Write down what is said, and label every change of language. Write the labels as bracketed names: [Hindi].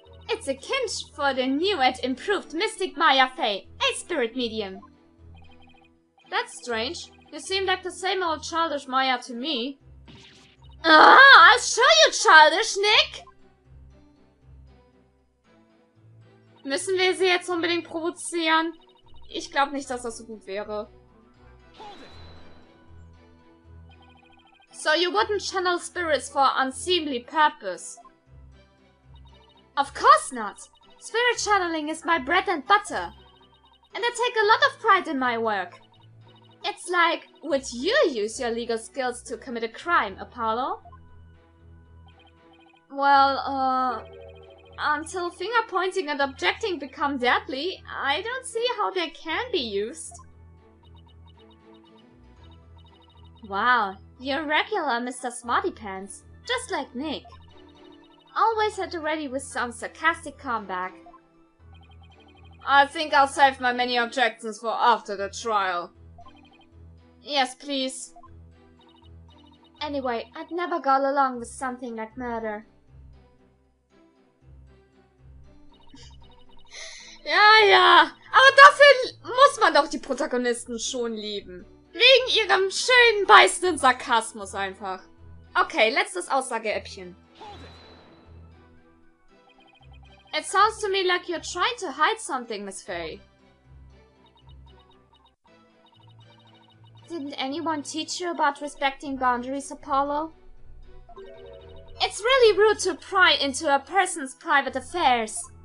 [English] It's a kinch for the new and improved Mystic Maya Faye, a spirit medium. That's strange. You seem like the same old childish Maya to me. I'll show you, childish Nick! [German] Müssen wir sie jetzt unbedingt provozieren? Ich glaube nicht, dass das so gut wäre. [English] So you wouldn't channel spirits for unseemly purpose? Of course not! Spirit channeling is my bread and butter. And I take a lot of pride in my work. It's like, would you use your legal skills to commit a crime, Apollo? Well, until finger pointing and objecting become deadly, I don't see how they can be used. Wow, you're regular Mr. Smarty Pants, just like Nick. Always at the ready with some sarcastic comeback. I think I'll save my many objections for after the trial. Yes, please. Anyway, I'd never go along with something like murder. [German] Ja, aber dafür muss man doch die Protagonisten schon lieben. Wegen Wegen ihrem schönen, beißenden Sarkasmus einfach. Okay, letztes Aussage-Äppchen. [English] It sounds to me like you're trying to hide something, Miss Fay. Didn't anyone teach you about respecting boundaries, Apollo? It's really rude to pry into a person's private affairs.